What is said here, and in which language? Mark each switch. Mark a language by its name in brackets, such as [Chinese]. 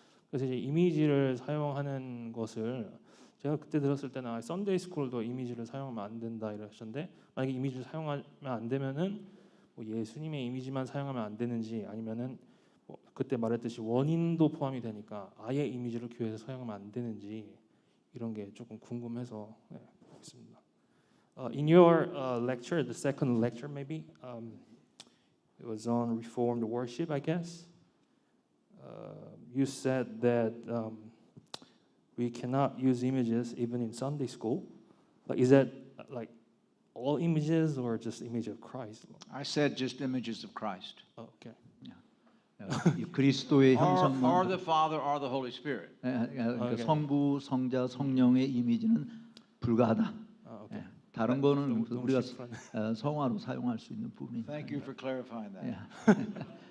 [Korean] 그래서 이제 이미지를 사용하는 것을 제가 그때 들었을 때는 썬데이 스쿨도 이미지를 사용하면 안 된다 이러셨는데 만약에 이미지를 사용하면 안 되면은 뭐 예수님의 이미지만 사용하면 안 되는지 아니면은 뭐 그때 말했듯이 원인도 포함이 되니까 아예 이미지를 교회에서 사용하면 안 되는지 이런 게 조금 궁금해서 네, 하겠습니다. [English] In your lecture, the second lecture maybe, it was on Reformed worship, I guess. You said that we cannot use images even in Sunday school. But is that like all images or just image of Christ? I said just images of Christ. Oh, okay. [Korean] 이 그리스도의 [English] or [Korean] 형상만 [English] the Father or the Holy Spirit. [Korean] 그러니까 오케이. 성부, 성자, 성령의 이미지는 불가하다. 오케이. 예, 다른 거는 너무 우리가 심플하네. 성화로 사용할 수 있는 부분이. [English] Thank you for clarifying that.